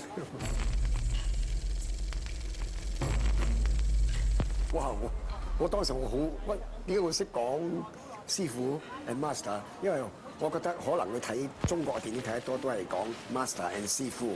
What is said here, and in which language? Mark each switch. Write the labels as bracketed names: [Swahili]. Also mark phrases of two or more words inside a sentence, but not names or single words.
[Cantonese] 哇！我當時我好喂，點解會識講師傅 [English] and master？ [Cantonese] 因為我覺得可能佢睇中國嘅電影睇得多，都係講 [English] master and [Cantonese] 師傅。